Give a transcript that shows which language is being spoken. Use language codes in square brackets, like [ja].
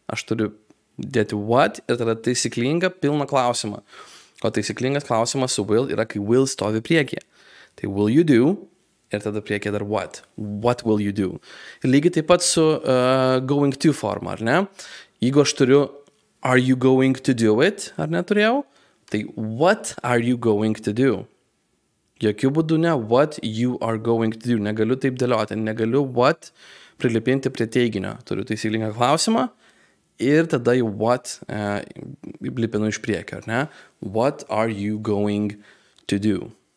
[lt] Aš turiu dėti what ir tada taisyklingą pilną klausimą. O taisyklingas klausimas su will yra, kai will stovi priekyje. Tai [en] will you do [lt] ir tada priekyje dar what. [en] What will you do? [lt] Ir lygiai taip pat su [en] going to [lt] forma, ar ne? Jeigu aš turiu [en] are you going to do it, [lt] ar neturėjau? Tai [en] what are you going to do? [lt] Jokių būdų ne [en] what you are going to do. [lt] Negaliu taip dėlioti. Negaliu what prilipinti prie teiginio. Turiu taisyklingą klausimą ir tada jau what lipinu iš priekio, ar ne? [en] What are you going to do?